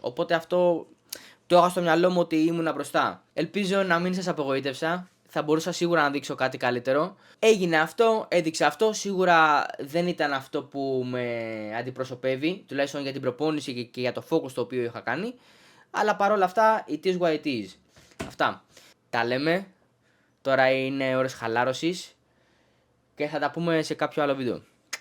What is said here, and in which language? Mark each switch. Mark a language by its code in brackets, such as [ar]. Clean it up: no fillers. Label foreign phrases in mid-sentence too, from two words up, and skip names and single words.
[el] Οπότε αυτό το είχα στο μυαλό μου ότι ήμουν μπροστά. Ελπίζω να μην σας απογοήτευσα. Θα μπορούσα σίγουρα να δείξω κάτι καλύτερο. Έγινε αυτό, έδειξε αυτό. Σίγουρα δεν ήταν αυτό που με αντιπροσωπεύει, τουλάχιστον για την προπόνηση και για το focus το οποίο είχα κάνει. Αλλά παρόλα αυτά, [en] it is what it is. [el] Αυτά. Τα λέμε. Τώρα είναι ώρες χαλάρωσης και θα τα πούμε σε κάποιο άλλο βίντεο.